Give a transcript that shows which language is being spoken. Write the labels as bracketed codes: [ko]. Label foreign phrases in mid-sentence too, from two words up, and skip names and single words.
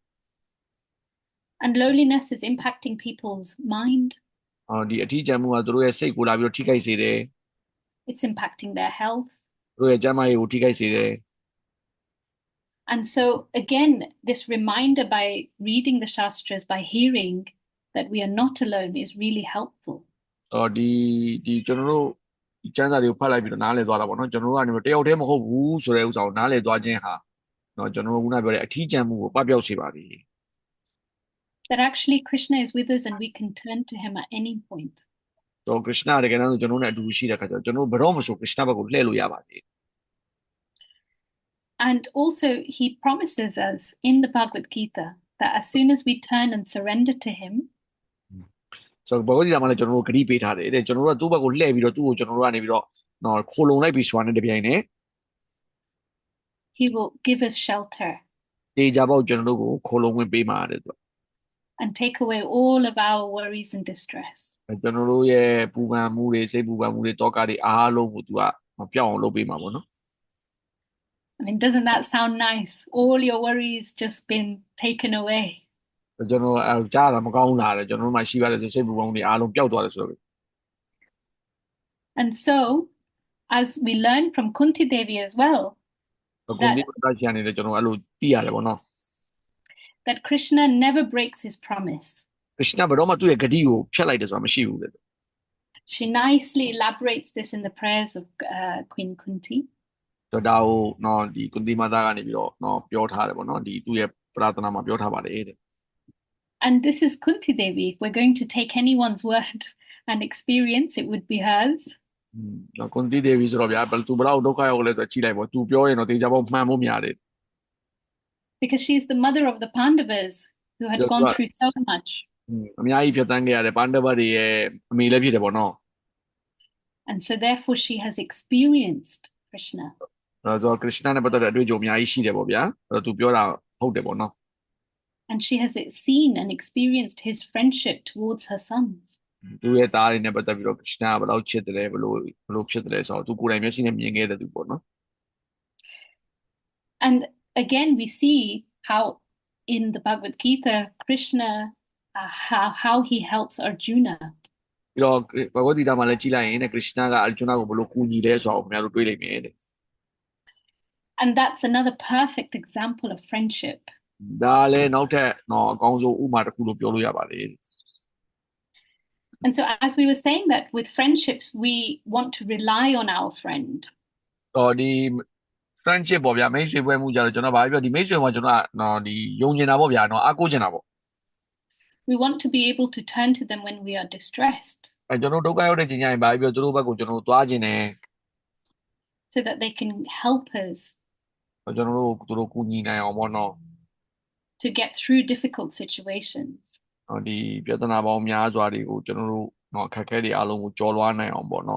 [en] And loneliness is impacting people's mind, [my] ဒီအထီးကျန်မှုကသူတို့ရဲ့စိတ်ကိုလာပြီးတော့ထိခိုက်စေတယ် [en] it's impacting their health. [my] သူတို့ရဲ့ကျန်းမာရေးကိုထိခိုက်စေတယ် [en] And so, again, this reminder by reading the Shastras, by hearing that we are not alone, is really helpful. [my] ဒီကျွန်တော်တို့ဒီကျမ်းစာတွေကိုဖတ်လိုက်ပြီးတော့နားလည်သွားတာပေါ့နော်ကျွန်တော်တို့ကနေတယောက်တည်းမဟုတ်ဘူးဆိုတဲ့ဥစ္စာကိုနားလည်သွားခြင်းဟာနော်ကျွန်တော်တို့ခုနပြောတဲ့အထီးကျန်မှုကိုပပျောက်စေပါသည် [en] That actually Krishna is with us and we can turn to him at any point. [my] တော့ခရစ်စတတကယ်တမ်းဆိုကျွန်တော်တို့နဲ့အတူရှိတဲ့ခါကျတော့ကျွန်တော်တို့ဘယ်တော့မှဆိုခရစ်စတဘက်ကိုလှည့်လို့ရပါသေးတယ် [en] And also, he promises us in the Bhagavad Gita that as soon as we turn and surrender to him, [my] ဆိုတော့ဘဂဝတိဓမ္မလည်းကျွန်တော်တို့ဂရုပေးထားတယ်တဲ့ကျွန်တော်တို့ကသူ့ဘက်ကိုလှည့်ပြီးတော့သူ့ကိုကျွန်တော်တို့ကနေပြီးတော့နော်ခိုလုံလိုက်ပြီးဆိုတာနဲ့တပြိုင်နက် [en] he will give us shelter [my] တေချာပေါက်ကျွန်တော်တို့ကိုခိုလုံဝင်ပေးမှာတဲ့သူ [en] and take away all of our worries and distress. [my] ကျွန်တော်တို့ရဲ့ပူပန်မှုတွေစိတ်ပူပန်မှုတွေတောကတွေအားလုံးကိုသူကမပြောင်းအောင်လုပ်ပေးမှာပေါ့နော် [en] I mean, doesn't that sound nice? All your worries just been taken away. [my] ကျွန်တော်ကြားတာမကောင်းလာတယ်ကျွန်တော်တို့မှရှိပါတယ်စိတ်ပူပန်မှုတွေအားလုံးပျောက်သွားတယ်ဆိုတော့ [en] And so, as we learn from Kunti Devi as well, [my] ကိုဒီကရှိနေတယ်ကျွန်တော်အဲ့လိုသိရတယ်ပေါ့နော် [en] that Krishna never breaks his promise. [my] ခရစ်စတဘယ်တော့မှသူ့ရဲ့ဂတိကိုဖျက်လိုက်တယ်ဆိုတာမရှိဘူးတဲ့ [en] She nicely elaborates this in the prayers of Queen Kunti. [my] ဆိုတော့ဒါကိုနော်ဒီကွန်တီမာသားကနေပြီးတော့နော်ပြောထားတယ်ပေါ့နော်ဒီသူ့ရဲ့ပရသနာမှာပြောထားပါတယ်တဲ့ [en] And this is Kunti Devi. If we're going to take anyone's word and experience, it would be hers. [my] နော်ကွန်တီဒေဗီဆိုတော့ဗျာသူဘယ်လောက်ဒုက္ခရောက်လဲဆိုတော့ကြည့်လိုက်ပေါ့သူပြောရင်တော့တေချာပေါက်မှန်ဖို့များတယ် [en] Because she's the mother of the Pandavas who had That's gone right. through so much. [my] အများကြီးဖြတ်တန်းခဲ့ရတယ်ပန္ဒဗတ်တွေရဲ့အမေလည်းဖြစ်တယ်ပေါ့နော် [en] And so therefore she has experienced Krishna. [my] အဲ့တော့ခရစ်စတနဲ့ပတ်သက်တဲ့အတွေ့အကြုံအများကြီးရှိတယ်ပေါ့ဗျာအဲ့တော့သူပြောတာဟုတ်တယ်ပေါ့နော် [en] And she has seen and experienced his friendship towards her sons. [my] သူ့ရဲ့သားတွေနဲ့ပတ်သက်ပြီးတော့ကရစ်နာကဘယ်လောက်ချစ်တယ်လဲဘယ်လိုဖြစ်တယ်လဲဆိုတော့သူကိုယ်တိုင်မျက်စိနဲ့မြင်ခဲ့တဲ့သူပေါ့နော် [en] And again, we see how in the Bhagavad Gita, Krishna, how he helps Arjuna. [my] ပြီးတော့ဘဂဝတ်ဂီတာမှာလည်းကြည့်လိုက်ရင်တဲ့ကရစ်နာကအာဂျွနာကိုဘယ်လိုကူညီလဲဆိုတော့ခင်ဗျားတို့တွေးလိုက်မယ်တဲ့ [en] And that's another perfect example of friendship. [my] ဒါလည်းနောက်ထပ်တော့အကောင်းဆုံးဥပမာတစ်ခုလို့ပြောလို့ရပါတယ် [en] And so, as we were saying that with friendships, we want to rely on our friend. [my] တော့ဒီ friendship ပေါ့ဗျာမိတ်ဆွေပွဲမှုကြတော့ကျွန်တော်ဗာပြောဒီမိတ်ဆွေမှာကျွန်တော်ကတော့ဒီယုံကျင်တာပေါ့ဗျာနော်အားကိုးကျင်တာပေါ့ [en] We want to be able to turn to them when we are distressed [my] ကျွန်တော်ဒုက္ခရောက်တဲ့ချိန်ကျရင်ဗာပြောသူတို့ဘက်ကိုကျွန်တော်သွားခြင်းတယ် [en] so that they can help us [my] ကျွန်တော်တို့သူတို့ကူညီနိုင်အောင်ပေါ့နော် [en] to get through difficult situations. [my] ဒီပြဿနာပေါင်းများစွာတွေကိုကျွန်တော်တို့နော်အခက်အခဲတွေအလုံးကိုကျော်လွှားနိုင်အောင်ပေါ့နော်